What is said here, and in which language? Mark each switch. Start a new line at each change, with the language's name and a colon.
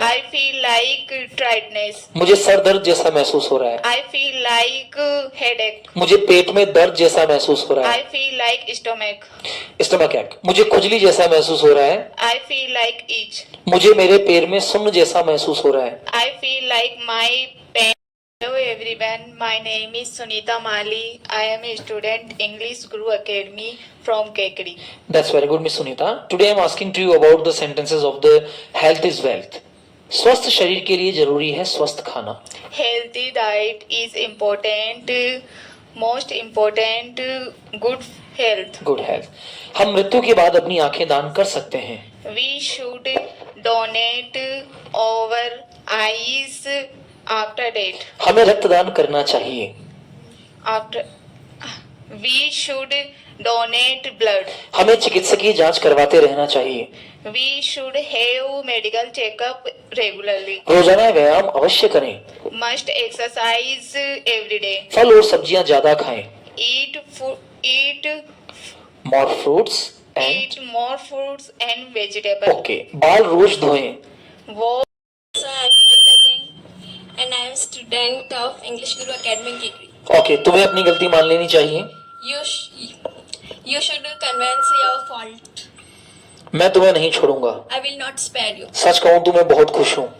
English: I feel like tiredness.
Hindi: मुझे sir दर्द जैसा महसूस हो रहा है.
English: I feel like headache.
Hindi: मुझे पेट में दर्द जैसा महसूस हो रहा है.
English: I feel like stomach. Stomach ache.
Hindi: मुझे खुजली जैसा महसूस हो रहा है.
English: I feel like itch.
Hindi: मुझे मेरे पैर में सुन्न जैसा महसूस हो रहा है.
English: I feel like my pain. Hello everyone, my name is Sunita Mali. I am a student English Guru Academy from Kekri. That's very good, Miss Sunita. Today I am asking to you about the sentences of the health is wealth.
Hindi: स्वस्थ शरीर के लिए जरूरी है स्वस्थ खाना.
English: Healthy diet is important, most important, good health. Good health.
Hindi: हम मृत्यु के बाद अपनी आंखें दान कर सकते हैं.
English: We should donate our eyes after death.
Hindi: हमें रक्तदान करना चाहिए.
English: We should donate blood.
Hindi: हमें चिकित्सकीय जांच करवाते रहना चाहिए.
English: We should have medical checkup regularly.
Hindi: रोजाना व्यायाम अवश्य करें.
English: Must exercise every day.
Hindi: फल और सब्जियां ज्यादा खाएं.
English: Eat more fruits and more fruits and vegetables.
Hindi: okay. बाल रोज धोएं.
English: So I am Deepika Jain and I am student of English Guru Academy Kekri.
Hindi: Okay, तुम्हें अपनी गलती मान लेनी चाहिए।
English: You should convince your fault.
Hindi: मैं तुम्हें नहीं छोड़ूंगा।
English: I will not spare you.
Hindi: सच कहूँ तो मैं बहुत खुश हूँ।